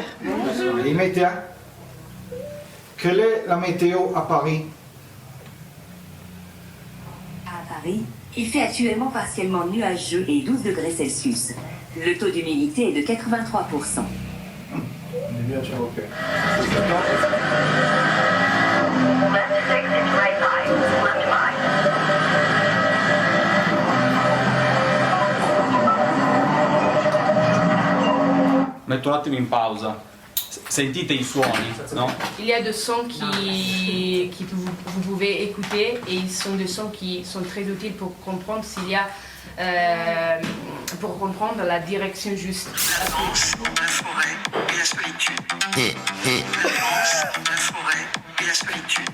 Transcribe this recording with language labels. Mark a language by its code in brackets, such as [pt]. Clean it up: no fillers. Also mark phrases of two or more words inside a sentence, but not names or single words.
[fr] Les météos. Quelle est la météo à Paris? À Paris, il fait actuellement partiellement nuageux et 12 degrés Celsius. Le taux d'humidité est de 83%. On est bien sûr, ok. [it] Metto un attimo in pausa. Sentite i suoni, no? [fr] Il y a des sons que vous pouvez écouter et ils sont des sons qui sont très utiles pour comprendre s'il y a pour comprendre la direction juste. La danse, la forêt et la solitude. La danse, la forêt et la solitude.